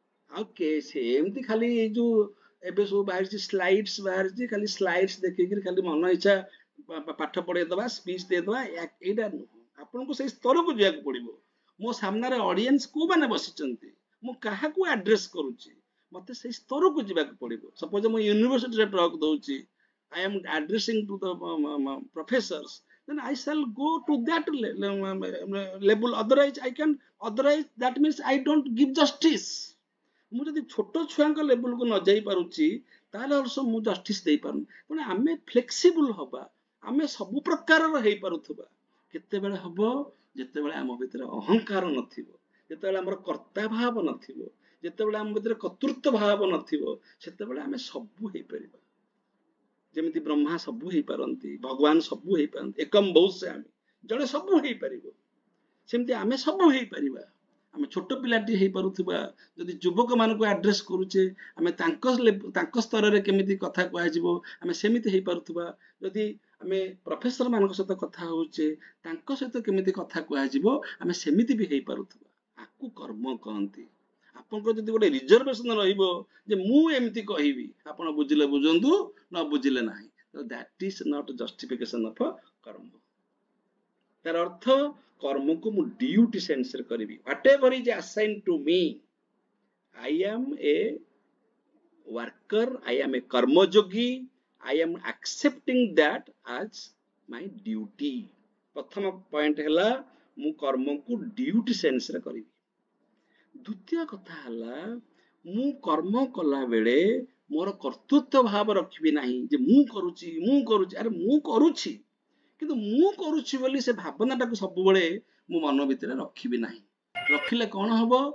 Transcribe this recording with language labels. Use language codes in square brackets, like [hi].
[or] ଆଉ ସେମିତି ଖାଲି ଏଇ ଯୋଉ ଏବେ ସବୁ ବାହାରିଛି ସ୍ଲାଇଡ୍ସ ବାହାରିଛି, ଖାଲି ସ୍ଲାଇଡ୍ସ ଦେଖିକିରି ଖାଲି ମନ ଇଚ୍ଛା ପାଠ ପଢେଇଦବା, ସ୍ପିଚ ଦେଇଦବା, ଏଇଟା ନୁହଁ। ଆପଣଙ୍କୁ ସେଇ ସ୍ତରକୁ ଯିବାକୁ ପଡିବ। ମୋ ସାମ୍ନାରେ ଅଡିଏନ୍ସ କୋଉମାନେ ବସିଛନ୍ତି, ମୁଁ କାହାକୁ ଆଡ୍ରେସ କରୁଛି, ମତେ ସେଇ ସ୍ତରକୁ ଯିବାକୁ ପଡିବ। ସପୋଜ ମୁଁ ୟୁନିଭର୍ସିଟିରେ ଟକ୍ ଦଉଛି, [en] I am addressing to the professors, then I shall go to that level. Otherwise that means I don't give justice. [or] ମୁଁ ଯଦି ଛୋଟ ଛୁଆଙ୍କ ଲେବୁଲକୁ ନ ଯାଇ ପାରୁଛି ତାହେଲେ ଅବଶ୍ୟ ମୁଁ ଜଷ୍ଟିସ ଦେଇପାରୁନି। ତେଣୁ ଆମେ ଫ୍ଲେକ୍ସିବୁଲ ହବା, ଆମେ ସବୁ ପ୍ରକାରର ହେଇପାରୁଥିବା। କେତେବେଳେ ହବ? ଯେତେବେଳେ ଆମ ଭିତରେ ଅହଙ୍କାର ନଥିବ, ଯେତେବେଳେ ଆମର କର୍ତ୍ତା ଭାବ ନଥିବ, ଯେତେବେଳେ ଆମ ଭିତରେ କର୍ତ୍ତୃତ୍ୱ ଭାବ ନଥିବ, ସେତେବେଳେ ଆମେ ସବୁ ହେଇପାରିବା। ଯେମିତି ବ୍ରହ୍ମା ସବୁ ହେଇପାରନ୍ତି, ଭଗବାନ ସବୁ ହେଇପାରନ୍ତି, ଏକମ୍ ବହୁସ୍ୟାମି, ଜଣେ ସବୁ ହେଇପାରିବ, ସେମିତି ଆମେ ସବୁ ହେଇପାରିବା। ଆମେ ଛୋଟ ପିଲାଟି ହେଇପାରୁଥିବା, ଯଦି ଯୁବକ ମାନଙ୍କୁ ଆଡ୍ରେସ କରୁଛେ ଆମେ ତାଙ୍କ ସ୍ତରରେ କେମିତି କଥା କୁହାଯିବ ଆମେ ସେମିତି ହେଇପାରୁଥିବା। ଯଦି ଆମେ ପ୍ରଫେସର ମାନଙ୍କ ସହିତ କଥା ହଉଛେ ତାଙ୍କ ସହିତ କେମିତି କଥା କୁହାଯିବ ଆମେ ସେମିତି ବି ହେଇପାରୁଥିବା। ଆକୁ କର୍ମ କହନ୍ତି। ଆପଣଙ୍କର ଯଦି ଗୋଟେ ରିଜର୍ଭେସନ ରହିବ ଯେ ମୁଁ ଏମିତି କହିବି, ଆପଣ ବୁଝିଲେ ବୁଝନ୍ତୁ, ନ ବୁଝିଲେ ନାହିଁ, [en] That is not justification of karma. [or] ତାର ଅର୍ଥ କର୍ମକୁ ମୁଁ ଡ୍ୟୁଟି ସେନ୍ସରେ କରିବି। [en] Whatever is assign to me, I am a worker, I am a karmayogi, I am accepting that as my duty। [or] ପ୍ରଥମ ପଏଣ୍ଟ ହେଲା ମୁଁ କର୍ମକୁ ଡ୍ୟୁଟି ସେନ୍ସରେ କରିବି। ଦ୍ୱିତୀୟ କଥା ହେଲା ମୁଁ କର୍ମ କଲା ବେଳେ ମୋର କର୍ତ୍ତୃତ୍ୱ ଭାବ ରଖିବି ନାହିଁ ଯେ ମୁଁ କରୁଛି ମୁଁ କରୁଛି। ଆରେ ମୁଁ କରୁଛି, କିନ୍ତୁ ମୁଁ କରୁଛି ବୋଲି ସେ ଭାବନାଟାକୁ ସବୁବେଳେ ମୁଁ ମନ ଭିତରେ ରଖିବି ନାହିଁ। ରଖିଲେ କଣ ହବ?